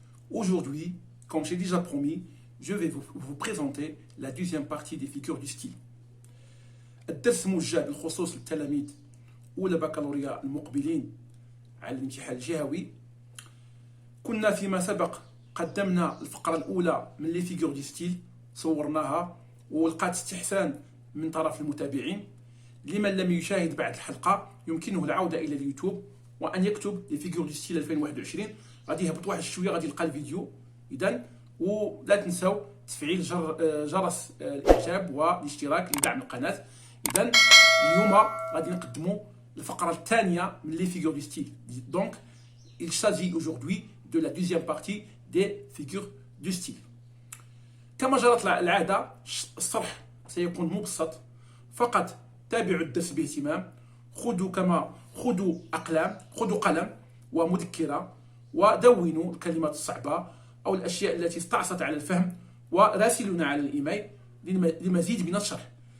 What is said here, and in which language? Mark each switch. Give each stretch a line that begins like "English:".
French: Aujourd'hui, comme j'ai déjà promis, je vais vous présenter la deuxième partie des figures du style.
Arabic: الدرس موجه بالخصوص للتلاميذ أولى بكالوريا المقبلين على الامتحان الجهوي. كنا فيما سبق قدمنا الفقرة الأولى من لي فيغور دي ستيل، صورناها ولقات استحسان من طرف المتابعين. لمن لم يشاهد بعد الحلقة يمكنه العودة إلى اليوتيوب وأن يكتب لي فيغور دي ستيل 2021، غادي يهبط واحد شوية غادي يلقى الفيديو. إذن ولا تنسوا تفعيل جرس الإعجاب والاشتراك لدعم القناة. إذن اليوم غادي نقدموا الفقرة الثانية من لي فيغور دي ستيل.
French: Donc il s'agit aujourd'hui de la deuxième partie des figures du style.
Arabic: كما جرت العادة الشرح سيكون مبسط، فقط تابعوا الدرس باهتمام. خذوا قلم ومذكرة ودونوا الكلمات الصعبة أو الأشياء التي استعصت على الفهم وراسلونا على الإيميل لمزيد من الشرح.